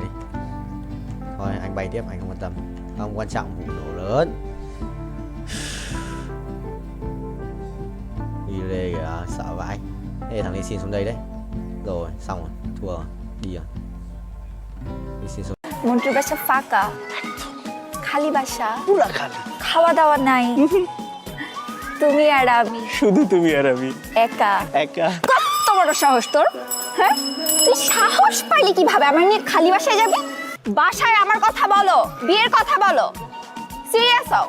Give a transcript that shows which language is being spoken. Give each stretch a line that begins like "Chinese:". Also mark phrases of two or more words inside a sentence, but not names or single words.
Vietnamese: Thôi anh bay tiếp, anh không quan tâm. Không quan trọng vụ nổ lớn. Đi đây kìa, sợ vãi. Ê thằng này xin xuống đây đấy. Rồi xong rồi, thua rồi. Đi rồi. Đi xin xuống.
Bangla: মন্টুর বাসা ফাঁকা, খালি বাসা, পুরা খালি, খাওয়া দাওয়া নাই, তুমি আর আমি, শুধু তুমি আর আমি, একা। কত বড় সাহস তোর? হ্যাঁ, তুই সাহস পাইলি কিভাবে আমার নিয়ে খালি বাসায় যাবি? বাসায় আমার কথা বলো, বিয়ের কথা বলো, সিরিয়াস হও।